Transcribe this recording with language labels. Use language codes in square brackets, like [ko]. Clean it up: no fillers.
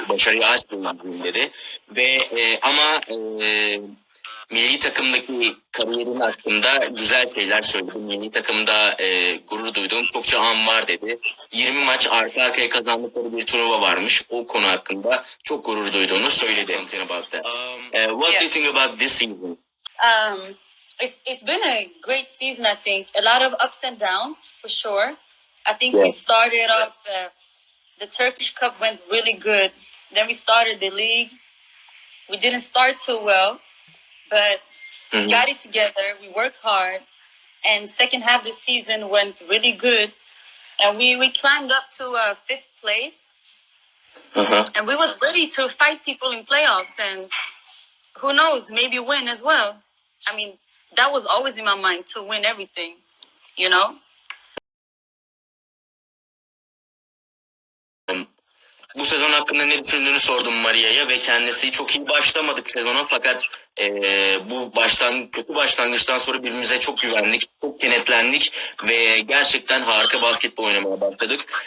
[tr] Başarıya aç bir oyuncuyum dedi. Ve ama milli takımdaki kariyerin hakkında güzel şeyler söyledi. Milli takımda gurur duyduğum çokça an var dedi. 20 maç arka arkaya kazandıkları bir turnuva varmış. O konu hakkında çok gurur duyduğunu söyledi. [en] What do you think about this season? It's been a great season, I think. A lot of ups and downs, for sure. I think we started off, the Turkish Cup went really good. Then we started the league. We didn't start too well, but we got it together. We worked hard. And second half of the season went really good. And we climbed up to 5th place. And we was ready to fight people in playoffs. And who knows, maybe win as well. I mean, that was always in my mind, to win everything, you know? [tr] Bu sezon hakkında ne düşündüğünü sordum Maria'ya ve kendisi çok iyi başlamadık sezona fakat bu kötü başlangıçtan sonra birbirimize çok güvendik, çok kenetlendik ve gerçekten harika basketbol oynamaya başladık.